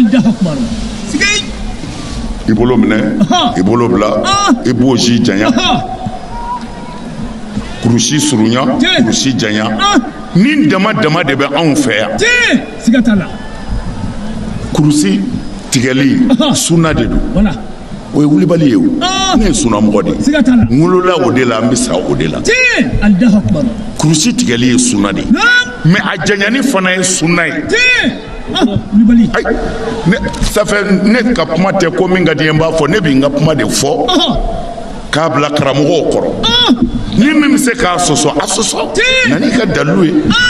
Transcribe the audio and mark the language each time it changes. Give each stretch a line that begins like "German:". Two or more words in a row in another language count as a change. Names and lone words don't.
Bambara: i bolo minɛ i bolo bila i b'o si janya kurusi surunya kurusi janya nin dama dama de bɛ anw fɛ yan kurusi tigɛli sunna de don o ye wulibali ye o ne ye sunnamɔgɔ de ye n wolola o de la n bɛ sa o de la kurusi tigɛli ye sunna de ye mais a janyani fana ye sunna ye
French: ça fait
Bambara: ne ka kuma tɛ ko min ka di n b'a fɔ ne bɛ n ka kuma de fɔ k'a bila karamɔgɔw kɔrɔ ni min bɛ se k'a sɔsɔ a sɔsɔ na n'i ka dalilu ye